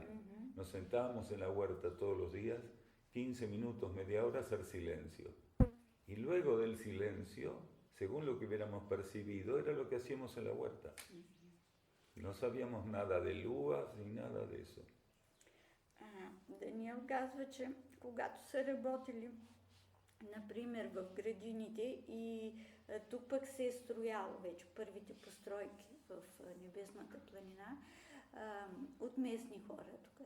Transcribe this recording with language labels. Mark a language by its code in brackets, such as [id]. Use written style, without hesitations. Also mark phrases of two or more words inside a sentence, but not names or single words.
[es] Nos sentábamos en la huerta todos los días, 15 minutos, media hora, hacer silencio. Y luego del silencio, según lo que hubiéramos percibido, era lo que hacíamos en la huerta. No sabíamos nada de lúas ni nada de eso. [bg] Даниел казва, че когато са работили, например, в градините и тук пък се е строяло вече първите постройки в Небесната планина от местни хора тук.